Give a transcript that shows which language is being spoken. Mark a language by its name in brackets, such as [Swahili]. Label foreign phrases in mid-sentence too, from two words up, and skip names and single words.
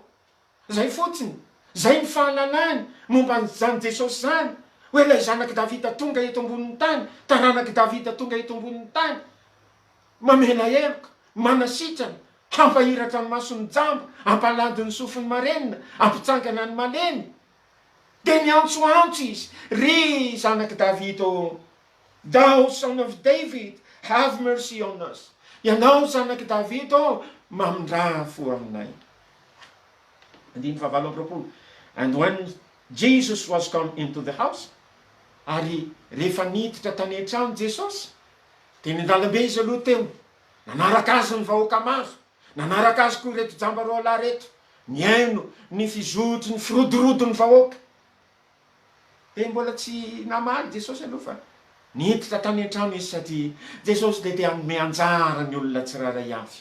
[Malagasy] Zay fotsiny, zay ny fahalalany momba zany Jesosy zany, hoe lay zanaky Davida tonga eto ambonin'ny tany, taranaky Davida tonga eto ambonin'ny tany, mamela heloka, manasitrana, hampahiratra ny mason'ny jamba, hampalady ny sofin'ny marenina, hampitsangana ny malemy. De niantsoantso izy, ry zanaky Davida ô, [English] thou son of David, have mercy on us. [Malagasy] Ianao zanaky Davida ô, mamindra fo aminay. [English] And when Jesus was come into the house, [Malagasy] ary rehefa niditra tany an-trano Jesosy, de nindalabe izy aloha teo, nanaraka azy ny vahoaka maro, nanaraka azy koa reto jamba roa lahy reto, niaino ny fizotry ny firodorodo ny vahoaka. De mbola tsy namaly Jesosy aloha fa niditra tany an-trano izy, satria Jesosy de anome anjara ny olona tsiraray avy.